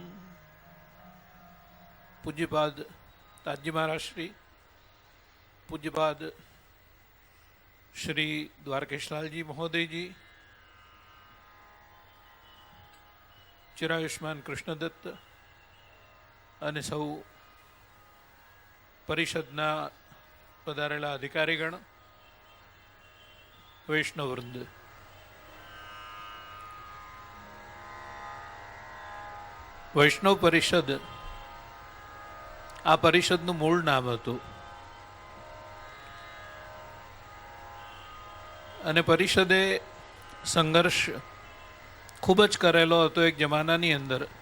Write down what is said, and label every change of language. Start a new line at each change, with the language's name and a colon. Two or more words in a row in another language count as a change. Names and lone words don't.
Gujarati: पूज्यपाद ताजी महाराज श्री, पूज्यपाद श्री द्वारकेशलालजी महोदय जी, चिरायुष्मान कृष्णदत्त અને સૌ પરિષદના પધારેલા અધિકારીગણ, વૈષ્ણવવૃંદ, વૈષ્ણવ પરિષદ આ પરિષદનું મૂળ નામ હતું અને પરિષદે સંઘર્ષ ખૂબ જ કરેલો હતો એક જમાનાની અંદર.